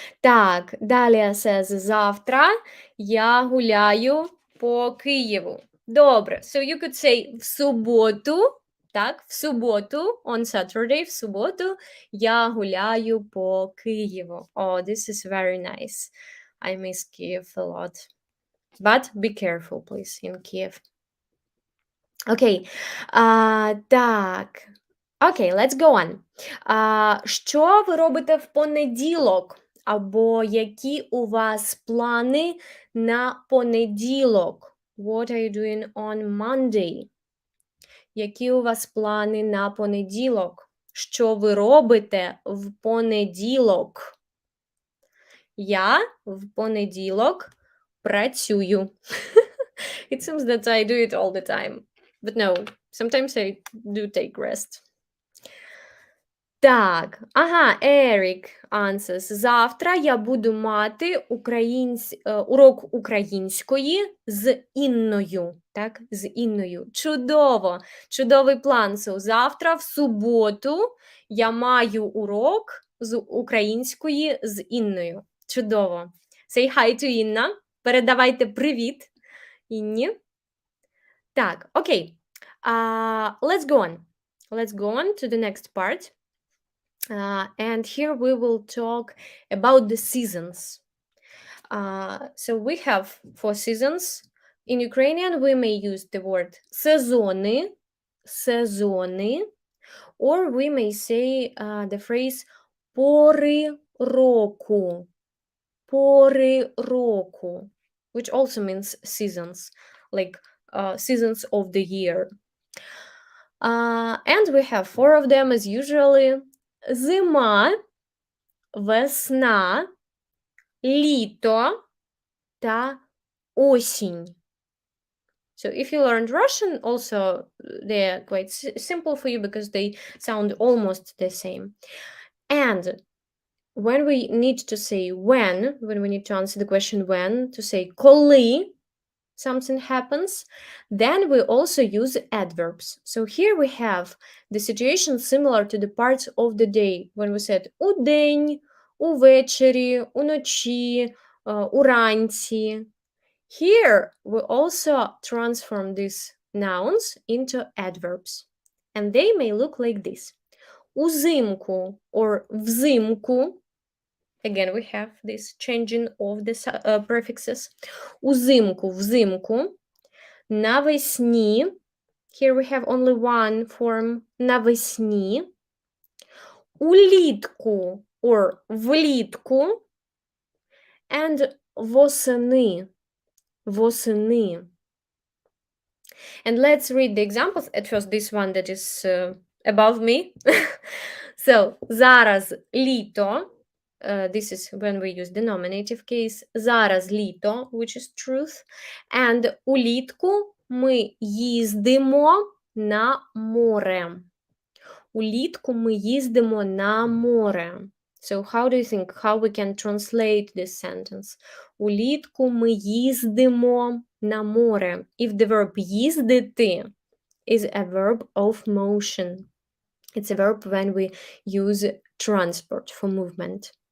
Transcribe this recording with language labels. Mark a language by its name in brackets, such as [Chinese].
[Ukrainian] Так, далі says завтра я гуляю по Києву. Добре. [English] So you could say [Ukrainian] в суботу, так, в суботу, [English] on Saturday, [Ukrainian] в суботу я гуляю по Києву. [English] Oh, this is very nice. I miss Kyiv a lot. But be careful, please, in Kyiv. [Ukrainian] Окей. Так. [English] Окей, let's go on. [Ukrainian] Що ви робите в понеділок? Або які у вас плани на понеділок? [English] What are you doing on Monday? [Ukrainian] Які у вас плани на понеділок? Що ви робите в понеділок? Я в понеділок працюю. [English] It seems that I do it all the time. But no, sometimes I do take rest. [Ukrainian] Так, ага, Eric answers. Завтра я буду мати урок української з Інною. Так, з Інною. Чудово! Чудовий план. So, завтра в суботу я маю урок з української з Інною. Чудово. [English] Say hi to Інна. [Ukrainian] Передавайте привіт Інні. Так, окей. [English] Let's go on. Let's go on to the next part. And here we will talk about the seasons. So we have 4 seasons. In Ukrainian, we may use the word сезони, сезони, or we may say the phrase [Ukrainian] пори року, пори року, [English] which also means seasons, like seasons of the year. And we have 4 of them as usually. [Ukrainian] Зима, весна, літо та осінь. [English] So if you learned Russian, also they're quite simple for you because they sound almost the same. And when we need to say when we need to answer the question when, to say коли something happens, then we also use adverbs. So here we have the situation similar to the parts of the day when we said [Ukrainian] удень, увечері, уночі, уранці. [English] Here we also transform these nouns into adverbs. And they may look like this. [Ukrainian] Узимку or взимку. [English] Again, we have this changing of the prefixes. [Ukrainian] Узимку, взимку. Навесні, [English] Here we have only one form навесні. [Ukrainian] Улітку or влітку. And восени. Восени. [English] And let's read the examples. At first, this one that is above me. [Ukrainian] So, зараз літо. [English] This is when we use the nominative case. [Ukrainian] Зараз літо, [English] which is truth. [Ukrainian] And улітку ми їздимо на море. Улітку ми їздимо на море. [English] So how do you think how we can translate this sentence? [Ukrainian] Улітку ми їздимо на море. [English] If the verb їздити is a verb of motion. It's a verb when we use transport for movement.